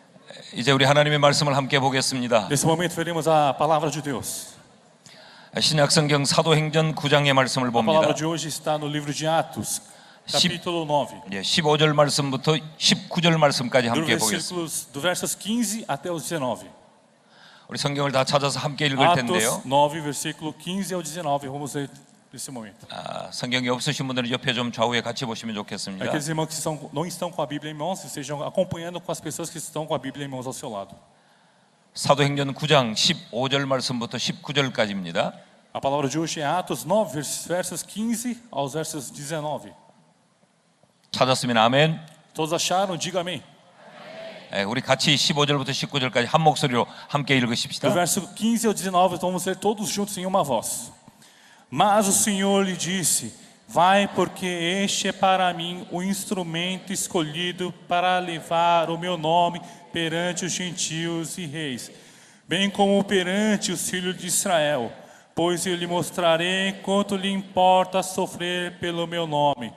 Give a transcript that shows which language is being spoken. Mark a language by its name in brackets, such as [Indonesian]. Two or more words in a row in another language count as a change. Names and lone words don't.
[Korean] 이제 우리 하나님의 말씀을 함께 보겠습니다. [Portuguese] Nesse momento veremos a palavra de Deus. [Korean] 신약 성경 사도행전 9장의 말씀을 [Portuguese] A [Korean] 봅니다. [Portuguese] palavra de hoje está no livro de Atos, capítulo 9. [Korean] 15절 말씀부터 19절 말씀까지 함께 보겠습니다. [Portuguese] Do versos 15 até os 19. [Korean] 우리 성경을 다 찾아서 함께 읽을 텐데요. [Portuguese] Atos 9, versículo 15 ao 19. Vamos ler nesse momento. [Korean] 성경이 없으신 분들은 옆에 좀 좌우에 같이 보시면 좋겠습니다. [Portuguese] Aqueles irmãos que não estão com a Bíblia em mãos, estejam acompanhando com as pessoas que estão com a Bíblia em mãos ao seu lado. [Korean] 사도행전 9장 15절 말씀부터 19절까지입니다. [Portuguese] A palavra de hoje é Atos 9, versos 15 aos versos 19. [Korean] 찾았으면 아멘. [Portuguese] Todos acharam? Diga amém. [Korean] 우리 같이 15절부터 19절까지 한 목소리로 함께 읽으십시다. [Portuguese] Do verso 15 ao 19, vamos ler todos juntos em uma voz. Mas o Senhor lhe disse: vai, porque este é para mim o instrumento escolhido para levar o meu nome perante os gentios e reis, bem como perante os filhos de Israel, pois eu lhe mostrarei quanto lhe importa sofrer pelo meu nome.